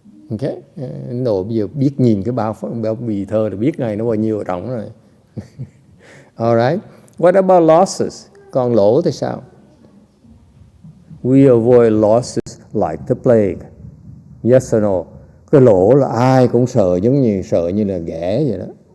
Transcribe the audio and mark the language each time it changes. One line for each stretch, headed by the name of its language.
Vietnamese: Okay, đồ bây giờ biết nhìn cái bao bì thơ thì biết ngay nó bao nhiêu trọng rồi.
English: Alright, what about losses?
Vietnamese: Còn lỗ thì sao?
English: We avoid losses like the plague. Yes or no?
Vietnamese: Cái lỗ là ai cũng sợ, giống như sợ như là ghẻ vậy đó.